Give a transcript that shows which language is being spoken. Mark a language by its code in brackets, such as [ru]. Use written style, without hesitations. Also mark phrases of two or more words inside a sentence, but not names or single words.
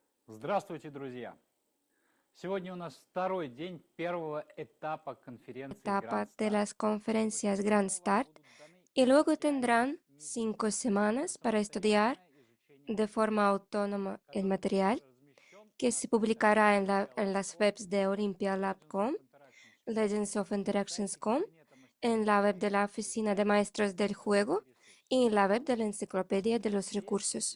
[ru] Здравствуйте, друзья! Сегодня у нас второй день первого этапа конференции [es] Etapa Grand de Start. las conferencias Grand Start y luego tendrán 5 semanas para estudiar de forma autónoma el material que se publicará en las webs de OlympiaLab.com, Legends of Interactions.com, en la web de la Oficina de Maestros del Juego y en la web de la Enciclopedia de los Recursos.